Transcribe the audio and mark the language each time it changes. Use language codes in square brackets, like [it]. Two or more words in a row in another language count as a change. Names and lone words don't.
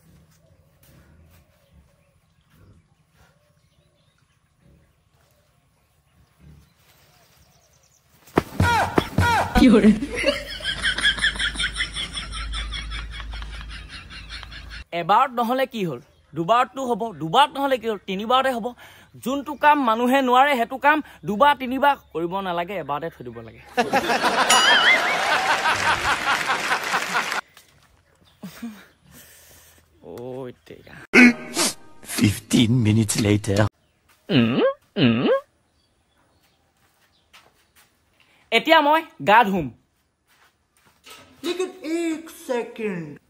[as] এবাৰত নহলে কি হল দুবাৰতো হ'ব দুবাৰত নহলে কি হল তিনিবাৰতে হ'ব যোনটো কাম মানুহে নোৱাৰে হেতু কাম দুবাৰ তিনিবাৰ কৰিব নালাগে এবাৰতে থৈ দিব লাগে [en] Oh, take 15 minutes later. [as] এতিয়া মই গা ধুম [hi] लेकिन 1 सेकंड